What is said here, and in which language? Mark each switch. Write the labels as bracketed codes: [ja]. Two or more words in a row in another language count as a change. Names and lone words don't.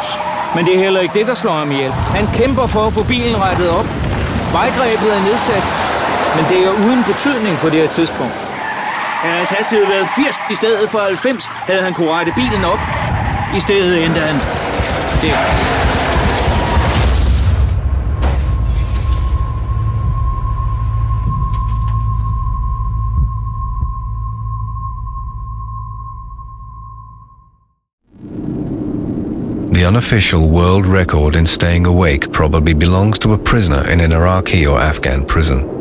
[da] Men det er heller ikke det, der slår ham ihjel. Han kæmper for at få bilen rettet op. Vejgrebet er nedsat, men det er uden betydning på det her tidspunkt. Havde hans hastighed været 80 i stedet for 90, havde han kunne rette bilen op. I stedet endte han der. [en] The unofficial world record in staying awake probably belongs to a prisoner in an Iraqi or Afghan prison.